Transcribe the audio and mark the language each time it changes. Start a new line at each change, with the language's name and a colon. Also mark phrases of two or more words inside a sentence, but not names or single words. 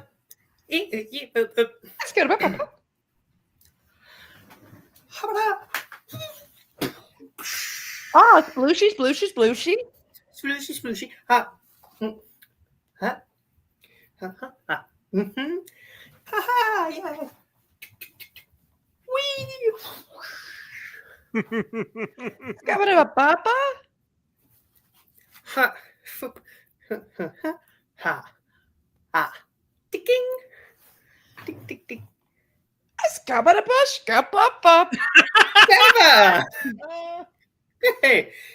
English: Skabba-dabba. It's splooshy. Splooshy. Ha. Ha. Ha. Yeah. Wee. Skabba-dabba-ba-ba. Ha. Ha. Ticking. Tick. Skabba-dabba-skabba-ba. Diba. Hey.